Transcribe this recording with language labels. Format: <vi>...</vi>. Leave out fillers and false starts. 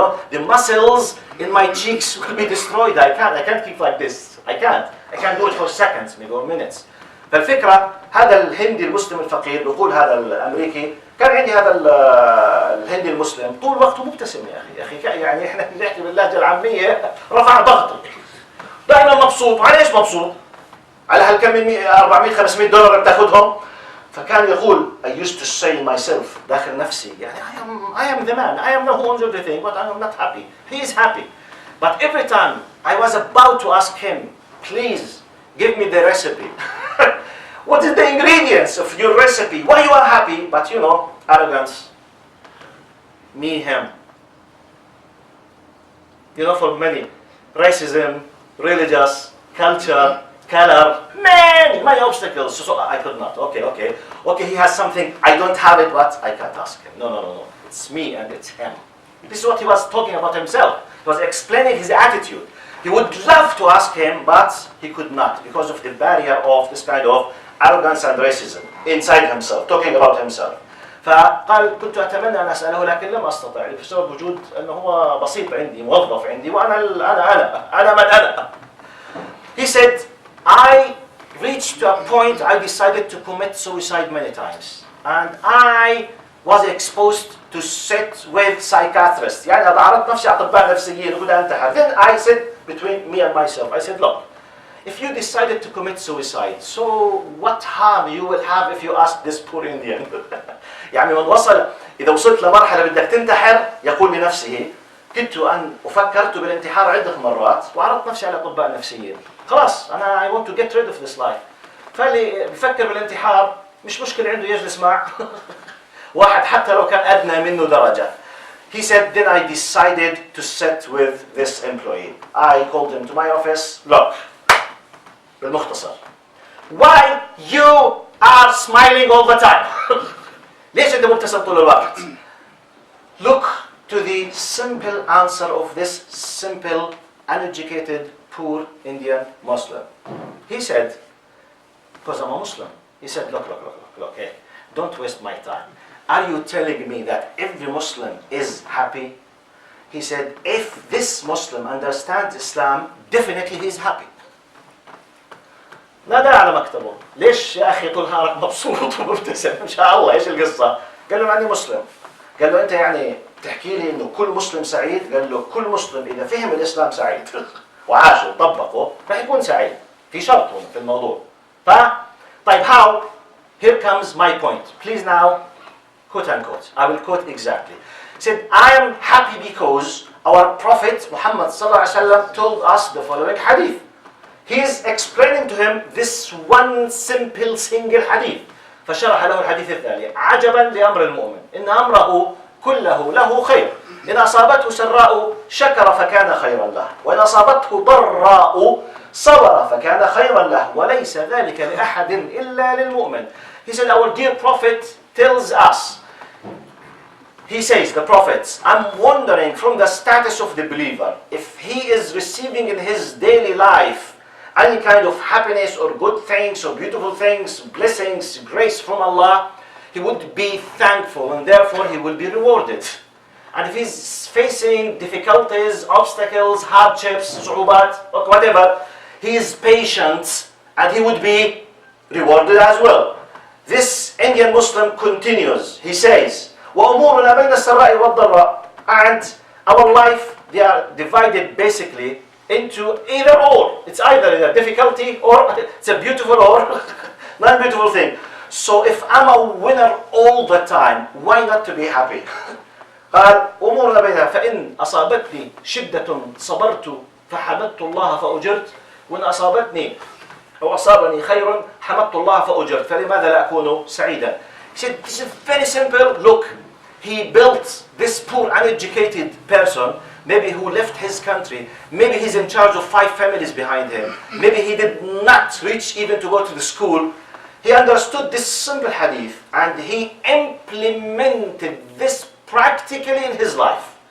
<en>The muscles in my cheeks will be destroyed. I can't keep like this. I can't do it for seconds, maybe or minutes.</en> <ar>فالفكرة هذا الهندي المسلم الفقير بيقول هذا الأمريكي كان عندي هذا الهندي المسلم طول وقته مبتسم يا أخي يعني إحنا بنحكي باللهجة العامية رفع ضغطه دائما مبسوط. على إيش مبسوط؟ على هالكم من 400-500 دولار بتاخذهم. فكان يقول</ar> <en>I used to say myself</en> <ar>داخل نفسي يعني</ar> <en>I am the man, I am the who owns everything, but I am not happy. He is happy. But every time I was about to ask him, please give me the recipe. What is the ingredients of your recipe? Why you are happy? But arrogance. Me, him. For many, racism, religious, culture, color, many obstacles. So I could not. Okay, he has something, I don't have it, but I can't ask him. No. It's me and it's him. This is what he was talking about himself. He was explaining his attitude. He would love to ask him, but he could not because of the barrier of this kind of arrogance and racism inside himself, talking about himself.</en> <ar>فقال كنت أتمنى أن أسأله لكن لم أستطع بسبب وجود أنه هو بسيط عندي موظف عندي وأنا أنا من أنا.</ar> <en>He said, I reached to a point I decided to commit suicide many times. And I was exposed to sit with psychiatrists.</en> <ar>يعني عرضت نفسي على أطباء نفسيين وبدأ أنتحر.</ar> <en>Then I said, between me and myself, I said, look, if you decided to commit suicide, so what harm you will have if you ask this poor Indian?</en> <ar>يعني من وصل إذا وصلت لمرحلة بدك تنتحر يقول لنفسه كنت فكرت بالانتحار عدة مرات وعرضت نفسي على أطباء نفسيين. خلاص</ar> <en>I want to get rid of this life.</en> <ar>فاللي بفكر بالانتحار مش مشكلة عنده يجلس مع واحد حتى لو كان أدنى منه درجة.</ar> <en>He said, then I decided to sit with this employee. I called him to my office. Look,</en> <ar>بالمختصر,</ar> <en>why you are smiling all the time?</en> <ar>ليش أنت مبتسم طول الوقت?</ar> <en>Look to the simple answer of this simple, uneducated, poor Indian Muslim. He said, because I'm a Muslim, he said, look, hey, don't waste my time. Are you telling me that every Muslim is happy? He said, if this Muslim understands Islam, definitely he is happy.</en> <ar>نادى على مكتبه. ليش يا أخي طول نهارك مبسوط ومبتسم؟ إن شاء الله إيش القصة؟ قال له أنا مسلم. قال له أنت يعني تحكي لي إنه كل مسلم سعيد؟ قال له كل مسلم إذا فهم الإسلام سعيد وعاشه وطبقه راح يكون سعيد. في شرط في الموضوع. طيب</ar> <en>how? Here comes my point. Please now, quote unquote. I will quote exactly. He said, I am happy because our Prophet Muhammad sallallahu alaihi wasallam told us the following hadith. He is explaining to him this one simple single hadith.</en> <ar>فشرح له الحديث التالي. عجبا لأمر المؤمن إن أمره كله له خير. إن أصابته سراء شكر فكان خيرا له. وإن أصابته ضراء صبر فكان خيرا له. وليس ذلك لأحد إلا للمؤمن.</ar> <en>He said, our dear Prophet tells us. He says, the prophets, I'm wondering from the status of the believer, if he is receiving in his daily life any kind of happiness or good things or beautiful things, blessings, grace from Allah, he would be thankful and therefore he will be rewarded. And if he's facing difficulties, obstacles, hardships,</en> <ar>صعوبات,</ar> <en>or whatever, he is patient and he would be rewarded as well. This Indian Muslim continues, he says,</en> <ar>وَأُمُورُنَا بَيْنَ السَّرَّاءِ وَالضَّرَّاءِ.</ar> <en>And our life, they are divided basically into either or. It's either a difficulty or it's a beautiful or non-beautiful thing. So if I'm a winner all the time, why not to be happy?</en> <ar>قال أمورنا بينها فإن أصابتني شدة صبرت فحمدت الله فأجرت وإن أصابتني أو أصابني خير حمدت الله فأجرت فلماذا لا أكون سعيدا?</ar> <en>He said, this is very simple. Look, he built this poor uneducated person, maybe who left his country, maybe he's in charge of 5 families behind him, maybe he did not reach even to go to the school. He understood this simple hadith and he implemented this practically in his life.</en>